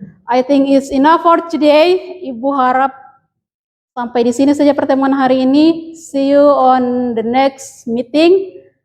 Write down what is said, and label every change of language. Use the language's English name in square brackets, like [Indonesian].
[English] I think it's enough for today. [Indonesian] Ibu harap sampai di sini saja pertemuan hari ini. [English] See you on the next meeting.